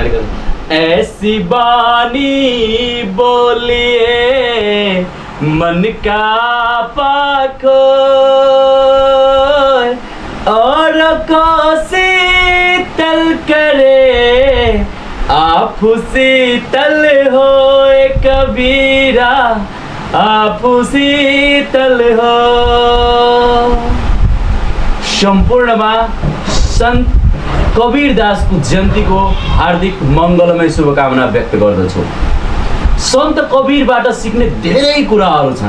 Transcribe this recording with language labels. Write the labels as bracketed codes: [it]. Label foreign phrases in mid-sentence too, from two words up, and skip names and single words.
[hi] ऐसी बानी बोलिए मन का पाखो और को शीतल करे आप शीतल हो कबीरा आप शीतल हो। [ne] सम्पूर्णमा सन्त कबीर दासको जयन्तीको हार्दिक मङ्गलमय शुभकामना व्यक्त गर्दछु। सन्त कबीरबाट सिक्ने धेरै कुराहरू छन्।